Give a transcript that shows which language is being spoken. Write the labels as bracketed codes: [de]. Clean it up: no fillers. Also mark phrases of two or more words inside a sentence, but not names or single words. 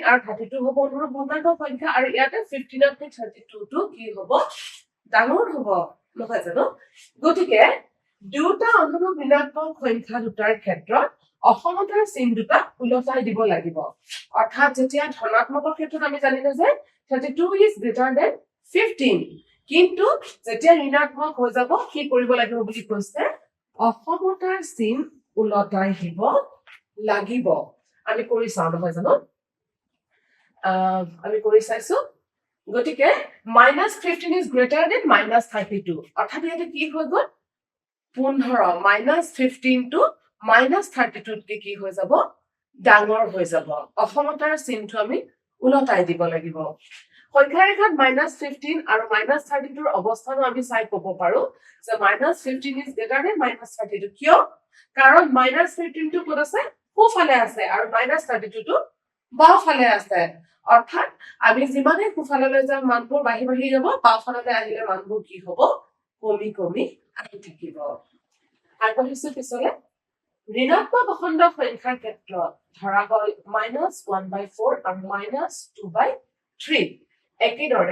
[as] আৰু 32 হ'ব অনুৰূপ পূৰ্ণাংক সংখ্যা আৰু ইয়াতে 15 তকৈ 32 টো কি হ'ব ডাঙৰ হ'ব নহয় জানো গতিকে দুটা অনুৰূপ ঋণাত্মক সংখ্যা দুটাৰ ক্ষেত্ৰত অসমতাৰ চিন দুটা উলটাই দিব লাগিব অৰ্থাৎ যেতিয়া ধনাত্মকৰ ক্ষেত্ৰত আমি জানিলো যে [en] 32 is greater than 15 [as] কিন্তু যেতিয়া ঋণাত্মক হৈ যাব কি কৰিব লাগিব বুলি কৈছে অসমতাৰ চিন উলটাই দিব লাগিব আমি কৰি চাওঁ নহয় জানো আমি কৰি চাইছো গতিকে [en] -15 is greater than -32 [as] অৰ্থাৎ ইয়াতে কি হৈ গ'ল 15 -15 টো -32 কে কি হৈ যাব ডাঙৰ হৈ যাব অসমতাৰ চিনটো আমি উলটাই দিব লাগিব সংখ্যা ৰেখাত -15 আৰু -32 ৰ অৱস্থানো আমি চাই ক'ব পাৰো যে [en] -15 is greater than -32 [as] কিয় কাৰণ -15 টো ক'ত আছে সোঁফালে আছে আৰু -32 টো বাওঁফালে আছে অৰ্থাৎ আমি যিমানে সোঁফাললৈ যাম মানবোৰ বাঢ়ি বাঢ়ি যাব বাওঁফাললৈ আহিলে মানবোৰ কি হ'ব কমি কমি আহি থাকিব আগবাঢ়িছো পিছলে ঋণাত্মক অখণ্ড সংখ্যাৰ ক্ষেত্ৰত ধৰা হ'ল -1/4 আৰু -2/3 একেদৰে